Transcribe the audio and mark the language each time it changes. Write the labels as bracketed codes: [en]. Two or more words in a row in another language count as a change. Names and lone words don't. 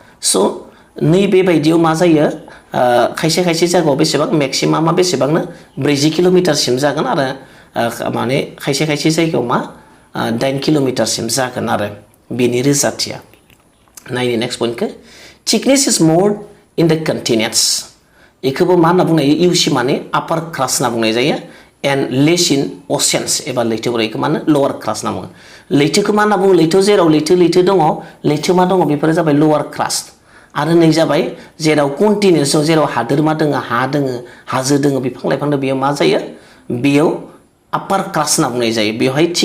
[brx] नैबेबायदियाव मा जायो खायसे जायगायाव बेसेबां मेक्सिमामा बेसेबांनो 40 किल'मिटारसिम जागोन आरो माने खायसे जायगायाव मा 8 किल'मिटारसिम जागोन आरो बेनि रोजाथिया। [en] नायनि next point-khou thickness is more in the continents. [brx] बेखौबो मा होनना बुंनाय जायो इउसि माने [en] upper crust [brx] होनना बुंनाय जायो [en] and less in oceans [brx] एबा लैथोफोर बेखौ मा होनो [en] lower crust [brx] होनना बुङो। लैथोखौ मा होनना बुङो लैथोआव जेराव लैथो दङ लैथोमा दङ बेफोरो जाबाय [en] lower crust [brx] आरो नै जाबाय जेराव कन्टिनेन्ट्सआव जेराव हादोरमा दङ हा दङ हाजो दङ बिफां लाइफां दङ बेयाव मा जायो बेयाव [en] upper crust [brx] होनना बुंनाय जायो।